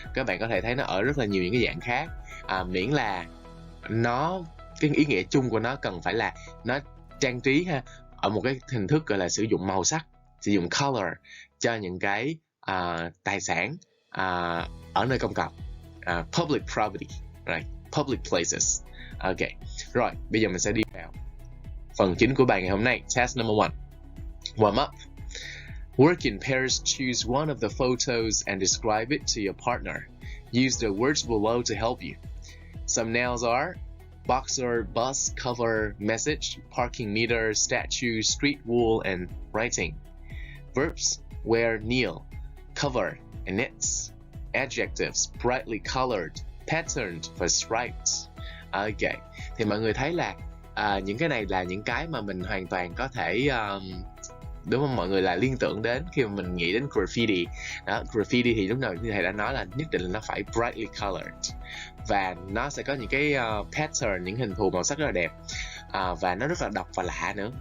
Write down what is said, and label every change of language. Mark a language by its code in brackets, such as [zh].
[vi] Các bạn có thể thấy nó ở rất là nhiều những cái dạng khác, miễn là nó, cái ý nghĩa chung của nó cần phải là nó trang trí ha, ở một cái hình thức gọi là sử dụng màu sắc, sử dụng color cho những cái tài sản ở nơi công cộng, [en] public property, right? Public places. [vi] Ok, rồi bây giờ mình sẽ đi vào phần chính của bài ngày hôm nay. [en] Task number 1. Warm up. Work in pairs. Choose one of the photos and describe it to your partner. Use the words below to help you. Some nouns are boxer, bus, cover, message, parking meter, statue, street wall, and writing. Verbs: wear, kneel, cover, and knits. Adjectives: brightly colored, patterned, và striped. [vi] Ok, thì mọi người thấy là những cái này là những cái mà mình hoàn toàn có thể đúng không mọi người, là liên tưởng đến khi mà mình nghĩ đến graffiti. Đó, graffiti thì lúc nào như thầy đã nói là nhất định là nó phải [en] brightly colored [vi] và nó sẽ có những cái pattern, những hình thù màu sắc rất là đẹp, và nó rất là độc và lạ nữa.